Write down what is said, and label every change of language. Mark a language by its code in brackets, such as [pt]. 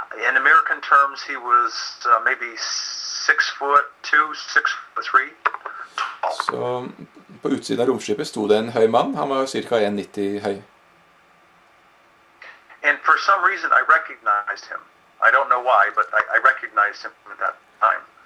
[en] In American terms, he was maybe 6'2", 6'3", tall. [no] Så på utsiden av romskipet sto det en høy mann. Han var ca. 1,90 høy. [en] And for some reason, I recognized him. I don't know why, but I recognized him at that time.